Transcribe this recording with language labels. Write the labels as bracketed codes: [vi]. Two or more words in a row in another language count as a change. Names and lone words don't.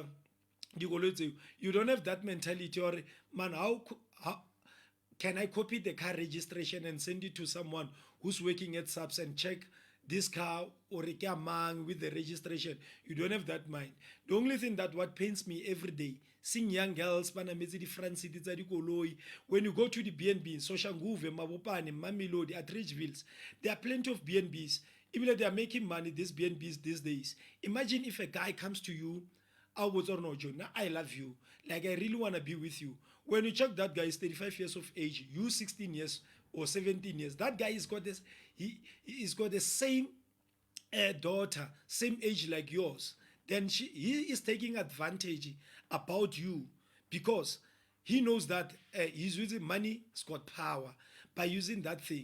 [en] You don't have that mentality, or man, how can I copy the car registration and send it to someone who's working at subs and check this car or a car mang with the registration. You don't have that mind. The only thing that what pains me every day, seeing young girls [tn] banametse di front seat tsa dikoloi, [en] when you go to the BNB, Soshanguve, Mabopane, Mamelodi, at Ridgevilles, there are plenty of BNBs. Even they are making money, these BNBs these days. Imagine if a guy comes to you, I was or no, John, I love you, like I really want to be with you. When you check that guy is 35 years of age, you 16 years or 17 years, that guy has got this, he's got the same daughter, same age like yours, then he is taking advantage about you because he knows that he's using money, it's got power by using that thing.